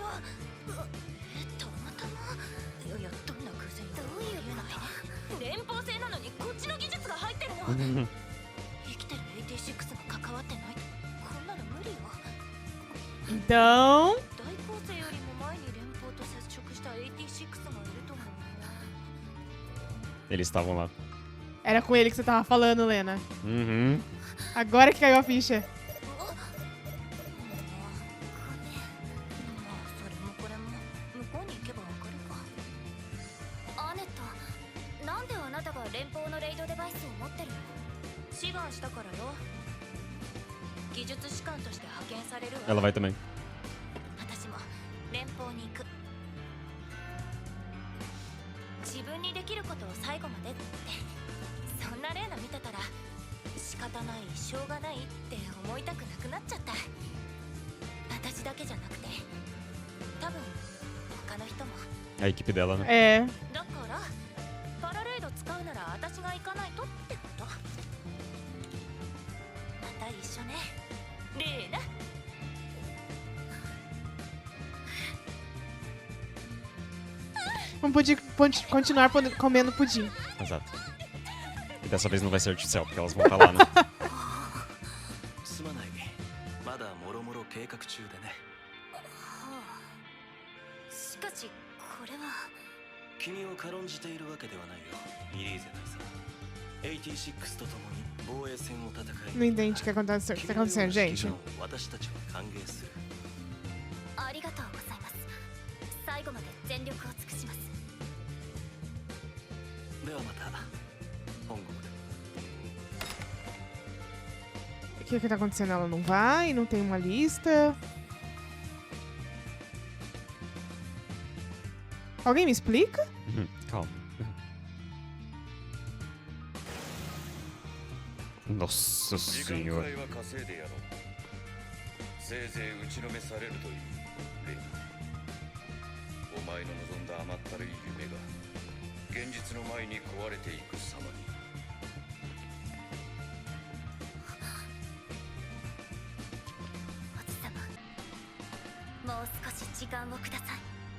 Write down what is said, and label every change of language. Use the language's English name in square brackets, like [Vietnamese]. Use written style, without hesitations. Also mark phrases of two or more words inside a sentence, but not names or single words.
[Japanese] たまたま。いやどんな偶然？どういうこと？連邦製なのにこっちの技術が入ってるの。生きてる86が関わってないとこんなの無理よ。 [Portuguese] Então, [Japanese] 大構成よりも前に連邦と接触した86がいると思う。 [Portuguese] Eles estavam lá. era com ele que você tava falando, Lena. Uhum. Agora que caiu a ficha. [Japanese] それもこれも向こうに行けばわかるか。アネット、なんであなたが連邦のレイドデバイスを持ってるの？志願したからよ。技術士官として派遣されるわ。 [Portuguese] Ela vai também. [Japanese] 私も連邦に行く。自分にできることを最後までって。そんなレーナ見てたら仕方ないしょうがないって思いたくなくなっちゃった。私だけじゃなくて多分他の人も。 [Portuguese] A equipe dela, né? É. [Japanese] だからパラレード使うなら私が行かないとってこと。また一緒ね、レーナ。 [Portuguese] Vamos continuar comendo pudim. Exato. E dessa vez não vai ser artificial, porque elas vão estar lá, né? [Japanese] すまない、まだもろもろ計画中でね。しかしこれは。君を軽んじているわけではないよ、ミリーゼ大佐。86と共に防衛戦を戦い。 [Portuguese] Não entende o que acontece, tá acontecendo, gente. [Japanese] 私たちは歓迎する。ありがとうございます。最後まで全力を尽くします。ではまた本国で。 [Portuguese] O que tá acontecendo? Ela não vai? Não tem uma lista? Alguém me explica? Calma. Nossa [Japanese] 時間く [Portuguese] senhora. [Japanese] らいは稼いでやろう。せいぜい打ちのめされるというレイナ。お前の望んだ甘ったるい夢が現実の前に壊れていく様に。おじさま、もう少し時間をください。